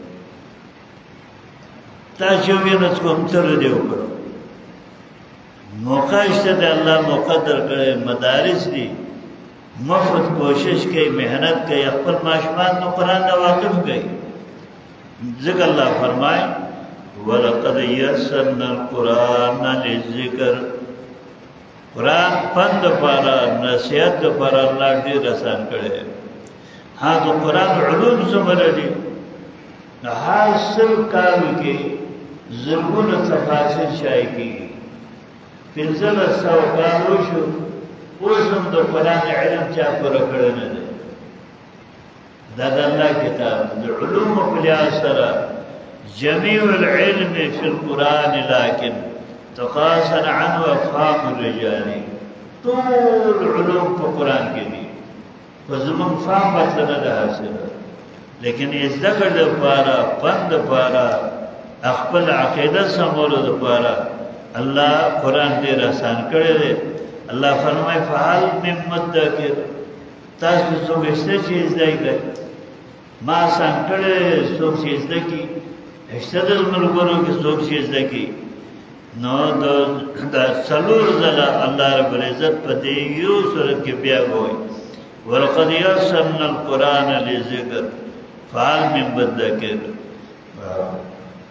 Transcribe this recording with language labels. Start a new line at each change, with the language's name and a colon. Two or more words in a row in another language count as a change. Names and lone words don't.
Pashto: تاسو وویل چې کوم تر دې وکړو موقع شته د الله مقدر کړی مدارس دي مفت کوشش کوي محنت کوي خپل ماشومان نو قرآن نه واقف کوي ذکر الله فرمائے
Arabic: وَلَقَدْ يَسَّرْنَا الْقُرْآنَ لِلذِّكْرِ
Pashto: قرآن پند پارا نصیحت پارا اللہ ډیر آسان کړي ها د قرآن علوم څومره دي هر سل کالو کې زرګونه تفاسیر شایع کیږي 1500 کال وشو اوس هم د قرآن علم چا پوره کړی نه دی دا د الله کتاب د علوم په لحاظ سره
Arabic: جميع العلم في القرآن لكن تقاصر عنه افهام الرجال
Pashto: طول علوم په قرآن کې دي په زموږ فهم ورته نه ده حاصله لیکن زده کړه لپاره پند لپاره خپل عقیده سمولو لپاره الله قرآن ډېر آسان کړی دی الله فرمایي
Arabic: فهل من مدکر
Pashto: تاسو څوک شته چې زده کړئ ما آسان کړی څوک چې زده کړي شته د ملګرو کې څوک چې زده کړي نو دا څلور ځله
Arabic: الله رب العزت
Pashto: په دې یو سورت کې بیا وایي
Arabic: ولقد یسرنا القرآن للذکر فهل من مدکر